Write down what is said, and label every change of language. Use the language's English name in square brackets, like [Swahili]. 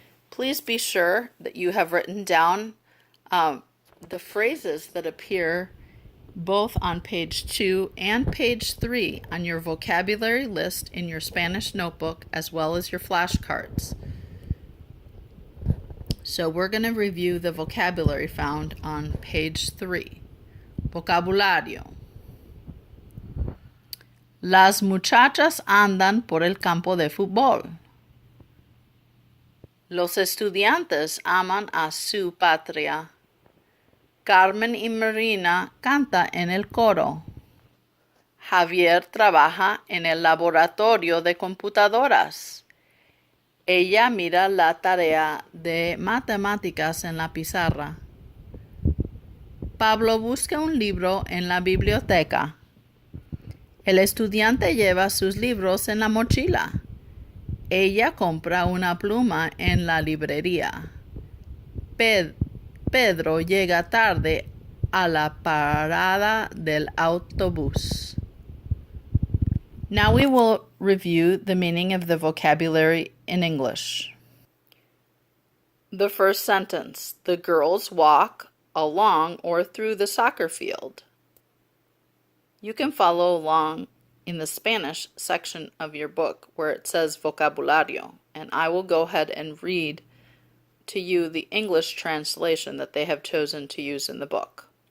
[English] Please be sure that you have written down the phrases that appear both on page 2 and page 3 on your vocabulary list in your Spanish notebook, as well as your flashcards. So we're going to review the vocabulary found on page 3. [Spanish] Vocabulario. Las muchachas andan por el campo de fútbol. Los estudiantes aman a su patria. Carmen y Marina canta en el coro. Javier trabaja en el laboratorio de computadoras. Ella mira la tarea de matemáticas en la pizarra. Pablo busca un libro en la biblioteca. El estudiante lleva sus libros en la mochila. Ella compra una pluma en la librería. Pedro llega tarde a la parada del autobús. [English] Now we will review the meaning of the vocabulary in English. The first sentence, the girls walk along or through the soccer field. You can follow along in the Spanish section of your book where it says vocabulario, and I will go ahead and read to you the English translation that they have chosen to use in the book.